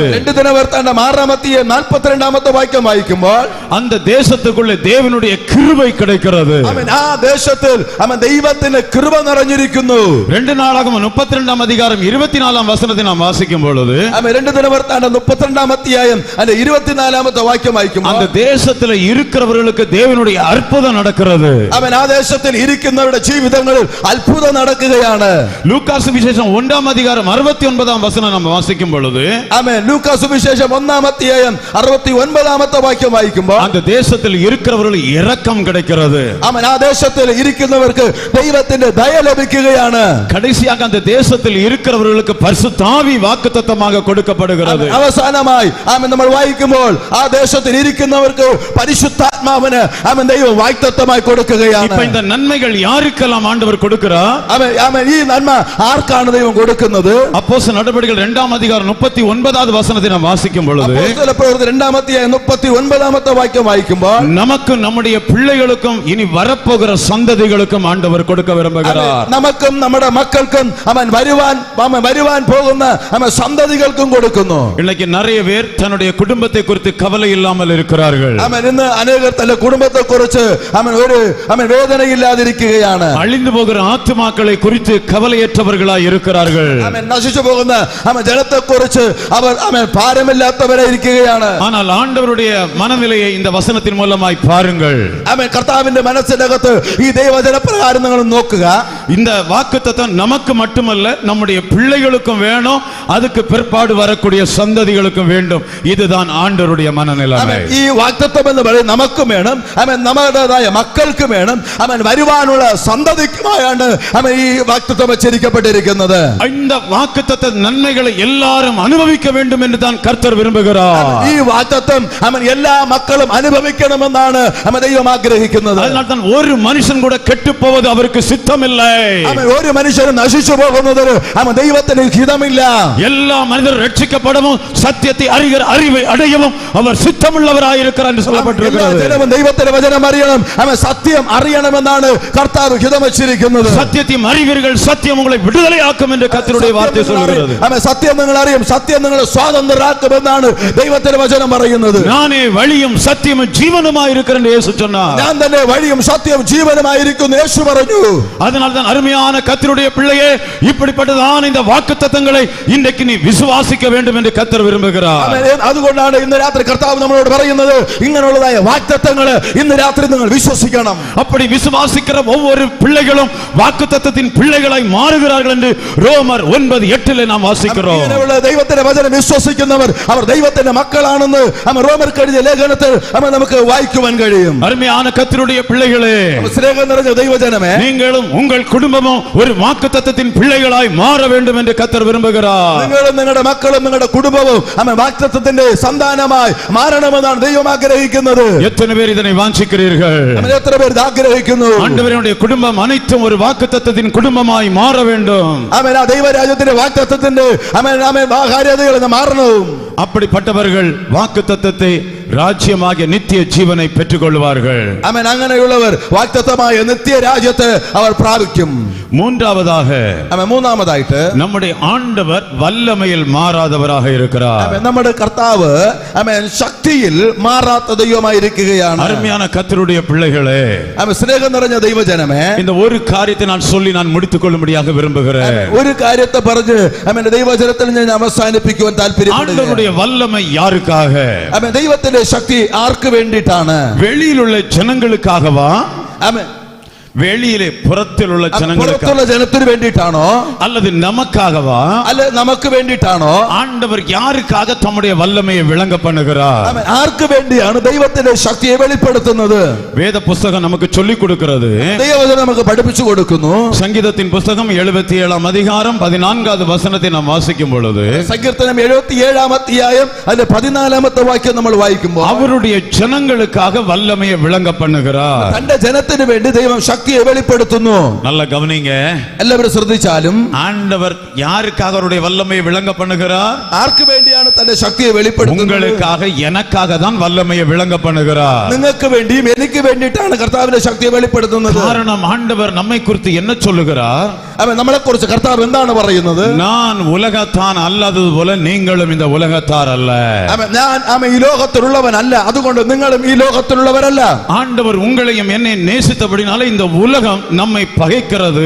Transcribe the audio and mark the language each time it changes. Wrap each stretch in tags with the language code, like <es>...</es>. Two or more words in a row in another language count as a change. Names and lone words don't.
<ml>2 ദിനവൃത്താന്തം 6-ാം അധ്യായം 42-ാമത്തെ വാക്യം വായിക്കുമ്പോൾ</ml> <ta>அந்த தேசத்துக்குள்ள தேவனுடைய கிருபை கிடைக்கிறது.</ta> <ml>ആമേൻ. ആ ദേശത്തിൽ ദൈവത്തിന്റെ കൃപ നിറഞ്ഞിരിക്കുന്നു.</ml> <ta>2 நாளாகமம் 32-ாம் அதிகாரம் 24-ாம் வசனத்தை நாம் வாசிக்கும் பொழுது</ta> <ml>2 ദിനവൃത്താന്തം 32-ാം അധ്യായം അതിന്റെ 24-ാമത്തെ വാക്യം വായിക്കുമ്പോൾ</ml> <ta>அந்த தேசத்துல இருக்கிறவர்களுக்கு தேவனுடைய அற்புதம் நடக்கிறது.</ta> <ml>ആമേൻ. ആ ദേശത്തിൽ ഇരിക്കുന്നവരുടെ ജീവിതങ്ങളിൽ അത്ഭുതം നടക്കുകയാണ്.</ml> <ta>லூக்கா சுவிசேஷம் 1-ாம் அதிகாரம் 69-ாம் வசனம் நாம் வாசிக்கும் பொழுது</ta> <ml>ആമേൻ. ലൂക്കാ സുവിശേഷം 1-ാം അധ്യായം 69-ാമത്തെ വാക്യം വായിക്കുമ്പോൾ</ml> <ta>அந்த தேசத்தில் இருக்கிறவர்களுக்கு இரக்கம் கிடைக்கிறது.</ta> <ml>ആമേൻ. ആ ദേശത്തിൽ ഇരിക്കുന്നവർക്ക് ദൈവത്തിന്റെ ദയ ലഭിക്കുകയാണ്.</ml> <ta>கடைசியாக அந்த தேசத்தில் இருக்கிறவர்களுக்கு பரிசுத்த ஆவி வாக்குத்தத்தமாக கொடுக்கப்படுகிறது.</ta> <ml>അവസാനമായി ആമേൻ നമ്മൾ വായിക്കുമ്പോൾ ആ ദേശത്തിൽ ഇരിക്കുന്നവർക്ക് പരിശുദ്ധാത്മാവിന് ആമേൻ ദൈവം വാഗ്ദത്തമായി കൊടുക്കുകയാണ്.</ml> <ta>இப்ப இந்த நன்மைகள் யாருக்கெல்லாம் ஆண்டவர் கொடுக்கிறார்?</ta> <ml>ആമേൻ. ആമേൻ. ഈ നന്മ ആർക്കാണ് ദൈവം കൊടുക്കുന്നത്?</ml> <ta>அப்போஸ்தலர் நடபடிகள் 2-ாம் அதிகாரம் 39-வது வசனத்தை நாம் வாசிக்கும் பொழுது</ta> <ml>അപ്പോസ്തല പ്രവൃത്തി 2-ാം അധ്യായം 39-ാമത്തെ വാക്യം വായിക്കുമ്പോൾ</ml> <ta>நமக்கும் நம்முடைய பிள்ளைகளுக்கும் இனி வரப்போகிற சந்ததிகளுக்கும் ஆண்டவர் கொடுக்க விரும்புகிறார்.</ta> <ml>നമുക്കും നമ്മുടെ മക്കൾക്കും അവൻ വരുവാൻ പോകുന്ന സന്തതികൾക്കും കൊടുക്കുന്നു.</ml> <ta>இன்னைக்கு நிறைய பேர் தன்னுடைய குடும்பத்தை குறித்து கவலை இல்லாமல் இருக்கிறார்கள்.</ta> <ml>അവൻ ഇന്ന് അനേകർ തന്റെ കുടുംബത്തെ കുറിച്ച് അവൻ വേദനയില്ലാതിരിക്കുകയാണ്.</ml> <ta>அழிந்து போகிற ஆத்துமாக்களை குறித்து கவலையற்றவர்களாய் இருக்கிறார்கள்.</ta> <ml>അവൻ നശിച്ചു പോകുന്ന ജനത്തെ കുറിച്ച് അവർ ഭാരമില്ലാത്തവരായി ഇരിക്കുകയാണ്.</ml> <ta>ஆனால் ஆண்டவருடைய மனநிலையை இந்த வசனத்தின் மூலமாய் பாருங்கள்.</ta> <ml>അവൻ കർത്താവിന്റെ മനസ്സിനകത്ത് ഈ ദൈവവചന പ്രകാരം നിങ്ങൾ നോക്കുക.</ml> <ta>இந்த வாக்குத்தத்தம் நமக்கு மட்டுமல்ல, நம்முடைய பிள்ளைகளுக்கும் வேணும், அதுக்கு பிற்பாடு வரக்கூடிய சந்ததிகளுக்கும் வேண்டும். இதுதான் ஆண்டவருடைய மனநிலை.</ta> <ml>ഈ വാഗ്ദത്തം എന്ന് പറയുന്നത് നമുക്കും വേണം, നമ്മുടേതായ മക്കൾക്കും വേണം, വരുവാനുള്ള സന്തതിക്കുമായാണ് ഈ വാഗ്ദത്തം വെച്ചിരിക്കപ്പെട്ടിരിക്കുന്നത്.</ml> <ta>இந்த வாக்குத்தத்த நன்மைகளை எல்லாரும் அனுபவிக்க வேண்டும் என்று தான் கர்த்தர் விரும்புகிறார்.</ta> <ml>ഈ വാഗ്ദത്തം എല്ലാ മക്കളും അനുഭവിക്കണമെന്നാണ് ദൈവം ആഗ്രഹിക്കുന്നത്.</ml> <ta>அதனால தான் ஒரு மனுஷன் கூட கெட்டு போவது அவருக்கு சித்தமில்லை.</ta> <ml>ഒരു മനുഷ്യനും നശിച്ചു പോകുന്നതിന് ദൈവത്തിന് ഹിതമില്ല.</ml> <ta>எல்லா மனிதரும் ரட்சிக்கப்படவும் சத்தியத்தை அறிகிற அறிவை அடையவும் அவர் சித்தமுள்ளவராய் இருக்கிறார் என்று சொல்லப்பட்டிருக்கிறது.</ta> <ml>ജനവും ദൈവത്തിന്റെ വചനം അറിയണം, സത്യം അറിയണമെന്നാണ് കർത്താവ് ഹിതം വെച്ചിരിക്കുന്നത്.</ml> <ta>சத்தியத்தையும் அறிவீர்கள், சத்தியம் உங்களை விடுதலையாக்கும் என்று கர்த்தருடைய வார்த்தை சொல்கிறது.</ta> <ml>സത്യം നിങ്ങൾ അറിയും, സത്യം നിങ്ങളെ സ്വാതന്ത്രരാക്കുമെന്നാണ് ദൈവത്തിന്റെ വചനം പറയുന്നത്.</ml> <ta>நானே வழியும் சத்தியமும் ஜீவனுமாய் இருக்கிறேன் என்று இயேசு சொன்னார்.</ta> <ml>ഞാൻ തന്നെ വഴിയും സത്യവും ജീവനുമായിരിക്കുന്നു യേശു പറഞ്ഞു.</ml> <ta>அதனால தான் அருமையான கர்த்தருடைய பிள்ளையே, இப்படிப்பட்டதான இந்த வாக்குத்தத்தங்களை இன்றைக்கு நீ விசுவாசிக்க வேண்டும் என்று கர்த்தர் விரும்புகிறார்.</ta> <ml>അതുകൊണ്ടാണ് ഇന്ന് രാത്രി കർത്താവ് നമ്മളോട് പറയുന്നത്, ഇങ്ങനെയുള്ളതായ വാഗ്ദത്തങ്ങൾ ഇന്ന് രാത്രി നിങ്ങൾ വിശ്വസിക്കണം.</ml> <ta>அப்படி விசுவாசிக்கிற ஒவ்வொரு பிள்ளைகளும் வாக்குத்தத்தத்தின் பிள்ளைகளாய் மாறுகிறார்கள் என்று ரோமர் 9:8 நாம் வாசிக்கிறோம்.</ta> <ml>ഇങ്ങനെയുള്ള ദൈവത്തിന്റെ വചനം വിശ്വസിക്കുന്നവർ അവർ ദൈവത്തിന്റെ മക്കളാണെന്ന് റോമർക്ക് എഴുതിയ ലേഖനത്തിൽ നമുക്ക് വായിക്കുവാൻ കഴിയും.</ml> <ta>அருமையான கர்த்தருடைய பிள்ளைகளே,</ta> <ml>സ്നേഹം നിറഞ്ഞ ദൈവജനമേ,</ml> <ta>நீங்களும் உங்கள் குடும்பமும் ஒரு வாக்குத்தத்தத்தின் பிள்ளைகளாய் மாற வேண்டும் என்று கர்த்தர் விரும்புகிறார்.</ta> <ml>നിങ്ങളും നിങ്ങളുടെ മക്കളും നിങ്ങളുടെ കുടുംബവും വാഗ്ദത്തത്തിന്റെ സന്താനമായി മാറണമെന്നാണ് ദൈവം ആഗ്രഹിക്കുന്നത്.</ml> <ta>எத்தனை பேர் இதனை வாஞ்சிக்கிறீர்கள்?</ta> <ml>എത്ര പേർ ഇത് ആഗ്രഹിക്കുന്നു?</ml> <ta>ஆண்டவருடைய குடும்பம் அனைத்தும் ஒரு வாக்குத்தத்தத்தின் குடும்பமாய் மாற வேண்டும்.</ta> <ml>ആ ദൈവരാജ്യത്തിന്റെ വാഗ്ദത്തത്തിന്റെ കാര്യതകൾ മാറണം.</ml> <ta>அப்படிப்பட்டவர்கள் வாக்குத்தத்தத்தை ராஜ்யமாகிய நித்திய ஜீவனை பெற்றுக் கொள்வார்கள்.</ta> <ml>അങ്ങനെയുള്ളവർ വാഗ്ദത്തമായ നിത്യരാജ്യത്തെ അവർ പ്രാപിക്കും. മൂന്നാമതായിട്ട്</ml> <ta>நம்முடைய ஆண்டவர் வல்லமையில் மாறாதவராக இருக்கிறார்.</ta> <ml>നമ്മുടെ കർത്താവ് ശക്തിയിൽ മാറാത്ത ദൈവമായിരിക്കുകയാണ്.</ml> <ta>அருமையான கர்த்தருடைய பிள்ளைகளே,</ta> <ml>സ്നേഹം നിറഞ്ഞ ദൈവജനമേ,</ml> <ta>இந்த ஒரு காரியத்தை நான் சொல்லி நான் முடித்துக் கொள்ளும்படியாக விரும்புகிறேன்.</ta> <ml>ഒരു കാര്യത്തെ പറഞ്ഞ് ദൈവജനത്തിൽ ഞാൻ അവസാനിപ്പിക്കുവാൻ താല്പര്യപ്പെടുന്നു.</ml> <ta>வல்லமை யாருக்காக?</ta> <ml>ദൈവത്തിന്റെ ശക്തി ആർക്ക് വേണ്ടിയിട്ടാണ്?</ml> <ta>வெளியில் உள்ள ஜனங்களுக்காகவா? வெளியிலே புறத்தில் உள்ள</ta> <ml>ജനത്തിന് വേണ്ടിയിട്ടാണോ</ml> <ta>அல்லது நமக்காகவா?</ta> <ml>അല്ല നമുക്ക് വേണ്ടിയിട്ടാണോ?</ml> <ta>ஆண்டவர் யாருக்காக தம்முடைய வல்லமையை விளங்க பண்ணுகிறார்?</ta> <ml>ആർക്ക് വേണ്ടിയാണ് ദൈവത്തിന്റെ ശക്തിയെ വെളിപ്പെടുത്തുന്നത്?</ml> <ta>வேத புத்தகம் நமக்கு சொல்லிக் கொடுக்கிறது.</ta> <ml>ദൈവവചനം നമുക്ക് പഠിപ്പിച്ചു കൊടുക്കുന്നു.</ml> <ta>சங்கீதத்தின் புத்தகம் 77 அதிகாரம் 14வது வசனத்தை நாம் வாசிக்கும் பொழுது,</ta> <ml>സങ്കീർത്തനം 77 അധ്യായം അതിന്റെ 14ാമത്തെ വാക്യം നമ്മൾ വായിക്കുമ്പോൾ,</ml> <ta>அவருடைய ஜனங்களுக்காக வல்லமையை விளங்க பண்ணுகிறார்.</ta> <ml>തന്റെ ജനത്തിന് വേണ്ടി ദൈവം ശക്തിയെ வெளிப்படுத்துന്നു.</ml> <ta>நல்ல கவனிங்க,</ta> <ml>എല്ലാവരും ശ്രദ്ധിച്ചാലും,</ml> <ta>ஆண்டவர் யாருக்காக அவருடைய வல்லமையை விளங்க பண்ணுகிறார்?</ta> <ml>ആർക്ക് വേണ്ടിയാണ് തന്റെ ശക്തിയെ വെളിപ്പെടുത്തുന്നത്?</ml> <ta>உங்களுக்காக எனக்காக தான் வல்லமையை விளங்க பண்ணுகிறார்.</ta> <ml>നിങ്ങൾക്ക് വേണ്ടിയും എനിക്ക് വേണ്ടിയിട്ടാണ് കർത്താവിന്റെ ശക്തിയെ വെളിപ്പെടുത്തുന്നത്.</ml> <ta>காரணம், ஆண்டவர் நம்மை குறித்து என்ன சொல்லுகிறார்?</ta> <ml>നമ്മളെ കുറിച്ച് കർത്താവ് എന്താണ് പറയുന്നത്?</ml> <ta>நான் உலகத்தான் அல்லாதது போல நீங்களும் இந்த உலகத்தார் அல்ல.</ta> <ml>ഞാൻ ഈ ലോകത്തിലുള്ളവനല്ല, അതുകൊണ്ട് നിങ്ങളും ഈ ലോകത്തിലുള്ളവരല്ല.</ml> <ta>ஆண்டவர் உங்களையும் என்னை நேசித்தபடினால இந்த உலகம் நம்மை பகைக்கிறது.</ta>